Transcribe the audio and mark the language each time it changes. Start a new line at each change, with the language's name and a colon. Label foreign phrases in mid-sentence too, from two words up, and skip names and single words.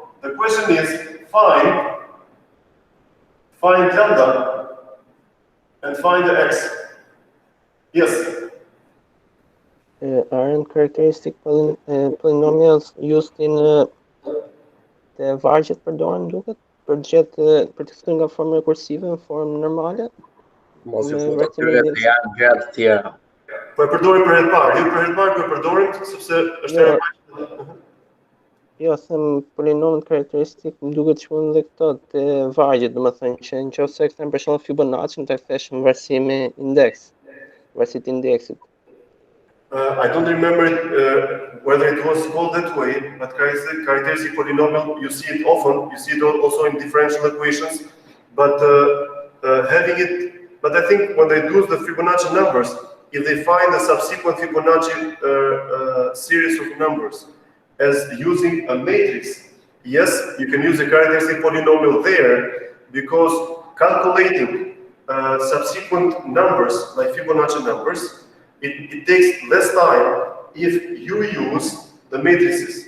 English: The question is find lambda and find the x. Yes. Aren't characteristic polynomials used in the
Albanian: vargjet përdoren duket për të shtuar nga forma rekursive në formë normale? Mos ju fut atyre se janë gjëra të tjera. Po e përdorim për herë parë. Ju për herë parë po e përdorim sepse është herë parë. Jo, them polinomet karakteristik më duket që mund dhe këto të vargjet, domethënë që nëse kthem për shembull Fibonacci ta kthesh në varësi me indeks, varësi të indeksit.
English: I don't remember whether it was called that way, but characteristic polynomial, you see it often. You see it also in differential equations. But having it, but I think when they do the Fibonacci numbers, if they find a subsequent Fibonacci series of numbers as using a matrix, yes, you can use a characteristic polynomial there, because calculating subsequent numbers like Fibonacci numbers, it takes less time if you use the matrices.